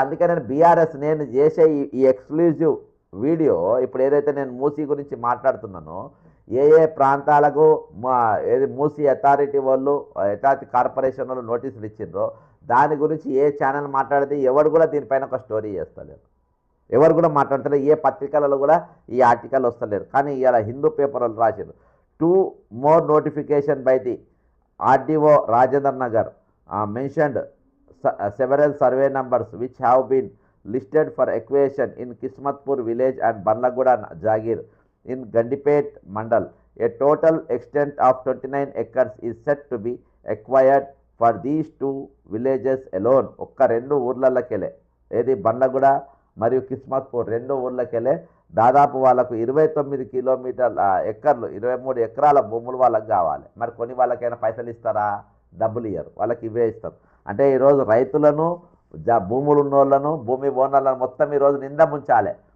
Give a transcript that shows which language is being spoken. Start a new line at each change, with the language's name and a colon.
Telugu: అందుకే నేను బీఆర్ఎస్ నేను చేసే ఈ ఎక్స్క్లూజివ్ వీడియో ఇప్పుడు ఏదైతే నేను మూసీ గురించి మాట్లాడుతున్నానో, ఏ ప్రాంతాలకు ఏది మూసీ అథారిటీ కార్పొరేషన్ వాళ్ళు నోటీసులు ఇచ్చిండ్రో దాని గురించి ఏ ఛానల్ మాట్లాడితే ఎవరు కూడా దీనిపైన ఒక స్టోరీ చేస్తలేరు. ఎవరు కూడా మాట్లాడతలేరు. ఏ పత్రికలలో కూడా ఈ ఆర్టికల్ వస్తలేరు. కానీ ఇలా హిందూ పేపర్ వాళ్ళు రాశారు.
English: 2 more notification by the RDO Rajendra Nagar mentioned several survey numbers which have been listed for acquisition in Kismatpur village and Barlaguda Jagir in Gandipet Mandal. A total extent of 29 acres is set to be acquired for these 2 villages alone.
Telugu: ఒక్క 2 ఊర్లకెళ్ళే, ఏది బండ్లగూడ మరియు కిస్మత్పూర్ 2 ఊర్లకెళ్ళే దాదాపు వాళ్ళకు 29 ఎకర్లు 23 ఎకరాల భూములు వాళ్ళకి కావాలి. మరి కొన్ని వాళ్ళకైనా పైసలు ఇస్తారా? డబ్బులు ఇయ్యరు, వాళ్ళకి ఇవే ఇస్తారు. అంటే ఈరోజు రైతులను, భూములు ఉన్నోళ్ళను, భూమి ఓనర్లను మొత్తం ఈరోజు నింద ముంచాలి.